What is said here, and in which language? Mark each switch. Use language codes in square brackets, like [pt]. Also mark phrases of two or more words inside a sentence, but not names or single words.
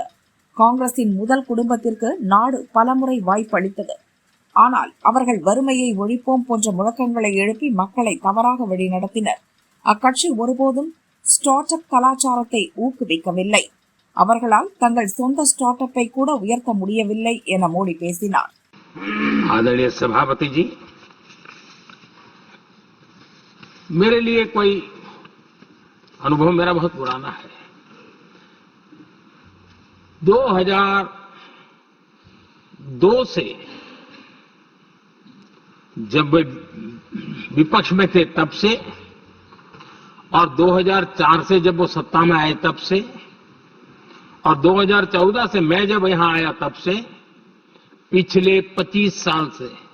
[ta] காங்கிரசின் முதல் குடும்பத்திற்கு நாடு பலமுறை வாய்ப்பளித்தது. ஆனால் அவர்கள் வறுமையை ஒழிப்போம் போன்ற முழக்கங்களை எழுப்பி மக்களை தவறாக வழிநடத்தினர். அக்கட்சி ஒருபோதும் [en] start up [ta] கலாச்சாரத்தை ஊக்குவிக்கவில்லை. அவர்களால் தங்கள் சொந்த [en] start up-ai [ta] கூட உயர்த்த முடியவில்லை என மோடி பேசினார். [hi] आदरणीय सभापति जी, मेरे लिए कोई अनुभव मेरा बहुत पुराना है। 2002 से जब वे विपक्ष में थे तब से, और 2004 से जब वो सत्ता में आए तब से, और 2014 से मैं जब यहां आया तब से, पिछले 25 साल से